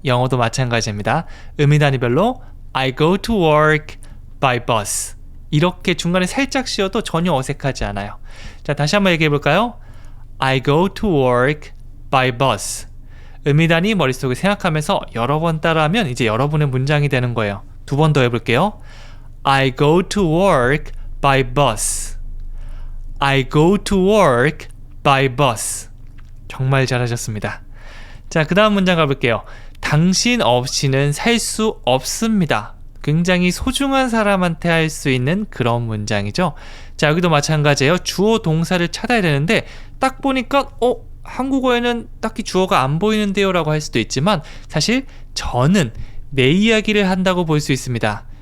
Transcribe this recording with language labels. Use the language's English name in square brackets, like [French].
[Korean] 영어도 마찬가지입니다. 의미 단위별로 [English] I go to work by bus [Korean] 이렇게 중간에 살짝 쉬어도 전혀 어색하지 않아요. 자, 다시 한번 얘기해 볼까요? [English] I go to work by bus [Korean] 의미 단위 머릿속에 생각하면서 여러 번 따라하면 이제 여러분의 문장이 되는 거예요. 두 번 더 해볼게요. [English] I go to work by bus I go to work by bus [Korean] 정말 잘하셨습니다. 자, 그 다음 문장 가볼게요. 당신 없이는 살 수 없습니다. 굉장히 소중한 사람한테 할 수 있는 그런 문장이죠. 자, 여기도 마찬가지예요. 주어 동사를 찾아야 되는데 딱 보니까 한국어에는 딱히 주어가 안 보이는데요 라고 할 수도 있지만 사실 저는 내 이야기를 한다고 볼 수 있습니다.